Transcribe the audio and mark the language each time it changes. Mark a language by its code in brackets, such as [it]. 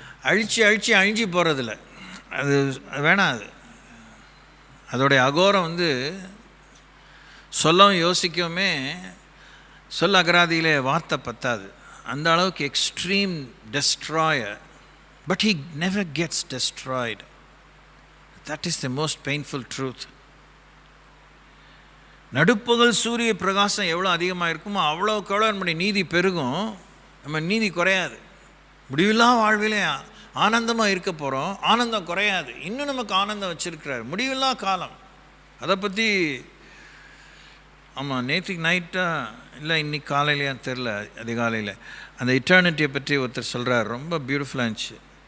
[ta] அழிஞ்சு போகிறதில்ல, அது வேணாம். அது அதோடைய அகோரம் வந்து சொல்லவும் யோசிக்கவுமே சொல்ல அகராதியிலே வார்த்தை பத்தாது. அந்த அளவுக்கு extreme destroyer. [en] But he never gets destroyed. That is the most painful truth. [ta] நடுப்பகல் சூரிய பிரகாசம் எவ்வளோ அதிகமாக இருக்குமோ அவ்வளோக்கு எவ்வளோ நம்முடைய நீதி பெருகும், நம்ம நீதி குறையாது. முடிவில்லா வாழ்விலே ஆனந்தமாக இருக்க போகிறோம், ஆனந்தம் குறையாது. இன்னும் நமக்கு ஆனந்தம் வச்சுருக்கிறார், முடிவில்லா காலம். அதை பற்றி ஆமாம் நேற்றுக்கு நைட்டாக இல்லை இன்னைக்கு காலையிலையான்னு தெரில, அதிகாலையில் அந்த இட்டர்னிட்டியை பற்றி ஒருத்தர் சொல்கிறார், ரொம்ப பியூட்டிஃபுல்லாக இருந்துச்சு.